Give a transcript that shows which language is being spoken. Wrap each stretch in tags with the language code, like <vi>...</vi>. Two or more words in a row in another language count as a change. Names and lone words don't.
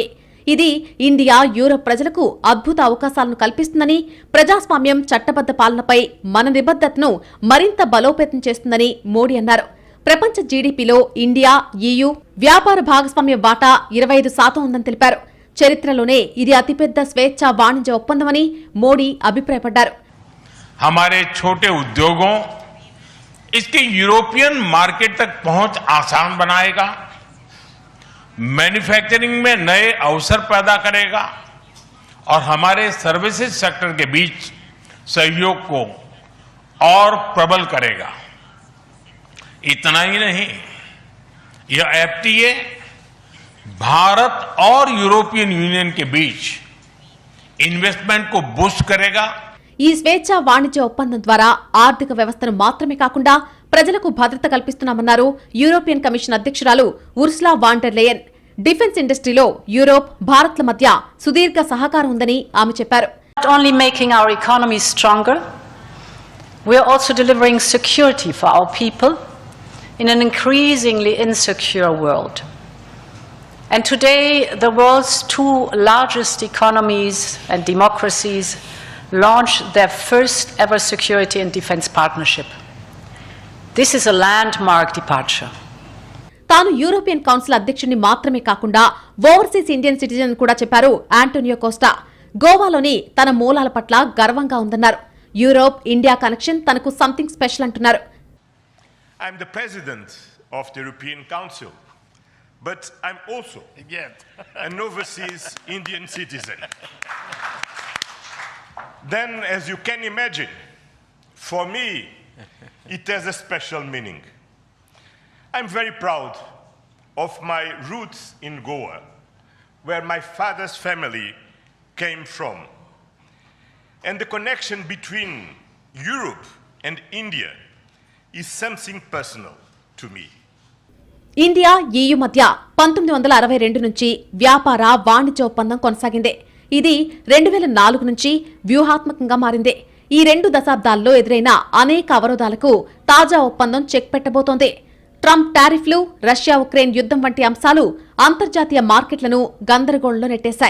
<te>ఇది ఇండియా, యూరప్ ప్రజలకు అద్భుత అవకాశాలను కల్పిస్తుందని, ప్రజాస్వామ్యం, చట్టబద్ద పాలనపై మన నిబద్ధతను మరింత బలోపేతం చేస్తుందని మోడీ అన్నారు. ప్రపంచ జీడీపీలో ఇండియా, ఈయూ వ్యాపార భాగస్వామ్య వాటా 25% ఉందని తెలిపారు. చరిత్రలోనే ఇది అతిపెద్ద స్వేచ్ఛా వాణిజ్య ఒప్పందమని మోడీ అభిప్రాయపడ్డారు.</te> <hi>हमारे छोटे उद्योगों इसके</hi> <en>European market</en> <hi>तक पहुंच आसान बनाएगा, मैन्युफैक्चरिंग में नए अवसर पैदा करेगा और हमारे</hi> <en>services sector</en> <hi>के बीच सहयोग को और प्रबल करेगा. इतना ही नहीं, यह एफटीए भारत और यूरोपियन यूनियन के बीच इन्वेस्टमेंट को बूस्ट करेगा. ఈ స్వేచ్ఛా వాణిజ్య ఒప్పందం ద్వారా ఆర్థిక వ్యవస్థను మాత్రమే కాకుండా ప్రజలకు భద్రత కల్పిస్తున్నామన్నారు యూరోపియన్ కమిషన్ అధ్యక్షురాలు ఉర్సులా వాన్ డెర్ లేయన్.</hi> <en>defense industryలో</en> <hi>యూరోప్, భారత్ల మధ్య సుదీర్ఘ సహకారం ఉందని ఆమె చెప్పారు.</hi> <en>Not only making our economy stronger, we are also delivering security for our people in an increasingly insecure world. And today, the world's two largest economies and democracies launched their first ever security and defense partnership. This is a landmark departure.</en> <te>తాను యూరోపియన్ కౌన్సిల్ అధ్యక్షుడిని మాత్రమే కాకుండా</te> <en>overseas Indian citizen</en> <te>కూడా చెప్పారు ఆంటోనియో కోస్టా. గోవాలోని తన మూలాల పట్ల గర్వంగా ఉందన్నారు. యూరోప్, ఇండియా కనెక్షన్ తనకు</te> <en>something special</en> <te>అంటున్నారు.</te> <en>I'm the president of the European Council, but I'm also an overseas Indian citizen. Then, as you can imagine, for me, it has a special meaning. I'm very proud of my roots in Goa, where my father's family came from. And the connection between Europe and India is something personal to me.</en> <te>ఇండియా, ఈయూ మధ్య 1962 నుంచి వ్యాపార, వాణిజ్య ఒప్పందం కొనసాగింది. ఇది 2004 నుంచి వ్యూహాత్మకంగా మారింది. ఈ 2 దశాబ్దాల్లో ఎదురైన అనేక అవరోధాలకు తాజా ఒప్పందం చెక్ పెట్టబోతోంది. ట్రంప్ టారిఫ్లు, రష్యా ఉక్రెయిన్ యుద్ధం వంటి అంశాలు అంతర్జాతీయ మార్కెట్లను గందరగోళంలో నెట్టేశాయి.</te>